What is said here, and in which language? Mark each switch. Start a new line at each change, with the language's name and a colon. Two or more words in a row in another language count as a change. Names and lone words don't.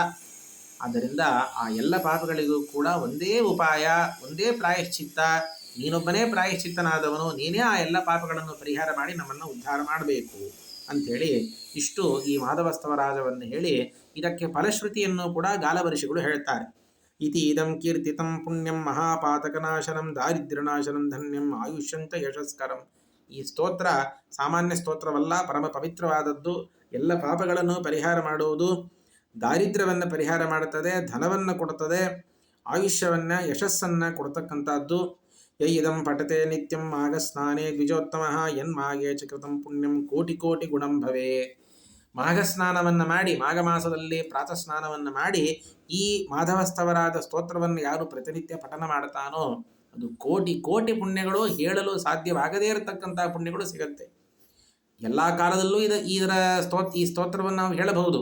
Kannada: ಆದ್ದರಿಂದ ಆ ಎಲ್ಲ ಪಾಪಗಳಿಗೂ ಕೂಡ ಒಂದೇ ಉಪಾಯ, ಒಂದೇ ಪ್ರಾಯಶ್ಚಿತ್ತ. ನೀನೊಬ್ಬನೇ ಪ್ರಾಯಶ್ಚಿತ್ತನಾದವನು, ನೀನೇ ಆ ಎಲ್ಲ ಪಾಪಗಳನ್ನು ಪರಿಹಾರ ಮಾಡಿ ನಮ್ಮನ್ನು ಉದ್ಧಾರ ಮಾಡಬೇಕು ಅಂಥೇಳಿ ಇಷ್ಟು ಈ ಮಾಧವಸ್ತವರಾಜವನ್ನು ಹೇಳಿ ಇದಕ್ಕೆ ಫಲಶ್ರುತಿಯನ್ನು ಕೂಡ ಗಾಲವರ್ಷಿಗಳು ಹೇಳ್ತಾರೆ.
Sanskrit: ಇತಿ ಇದಂ ಕೀರ್ತಿತಂ ಪುಣ್ಯಂ ಮಹಾಪಾತಕನಾಶನಂ ದಾರಿದ್ರ್ಯನಾಶನಂ ಧನ್ಯಂ ಆಯುಷ್ಯಂತ ಯಶಸ್ಕರಂ.
Kannada: ಈ ಸ್ತೋತ್ರ ಸಾಮಾನ್ಯ ಸ್ತೋತ್ರವಲ್ಲ, ಪರಮ ಪವಿತ್ರವಾದದ್ದು. ಎಲ್ಲ ಪಾಪಗಳನ್ನು ಪರಿಹಾರ ಮಾಡುವುದು, ದಾರಿದ್ರ್ಯವನ್ನು ಪರಿಹಾರ ಮಾಡುತ್ತದೆ, ಧನವನ್ನು ಕೊಡುತ್ತದೆ, ಆಯುಷ್ಯವನ್ನು ಯಶಸ್ಸನ್ನು ಕೊಡ್ತಕ್ಕಂಥದ್ದು.
Sanskrit: ಯೈದಂ ಪಠತೆ ನಿತ್ಯಂ ಮಾಘಸ್ನಾನೇ ದ್ವಿಜೋತ್ತಮ ಯನ್ಮಾಘೇ ಚ ಕೃತಂ ಪುಣ್ಯಂ ಕೋಟಿ ಕೋಟಿ ಗುಣಂ ಭವೇ.
Kannada: ಮಾಘಸ್ನಾನವನ್ನು ಮಾಡಿ, ಮಾಘ ಮಾಸದಲ್ಲಿ ಪ್ರಾತಃ ಸ್ನಾನವನ್ನು ಮಾಡಿ ಈ ಮಾಧವಸ್ತವರಾದ ಸ್ತೋತ್ರವನ್ನು ಯಾರು ಪ್ರತಿನಿತ್ಯ ಪಠನ ಮಾಡ್ತಾನೋ ಅದು ಕೋಟಿ ಕೋಟಿ ಪುಣ್ಯಗಳು, ಹೇಳಲು ಸಾಧ್ಯವಾಗದೇ ಇರತಕ್ಕಂಥ ಪುಣ್ಯಗಳು ಸಿಗುತ್ತೆ. ಎಲ್ಲ ಕಾಲದಲ್ಲೂ ಈ ಸ್ತೋತ್ರವನ್ನು ನಾವು ಹೇಳಬಹುದು.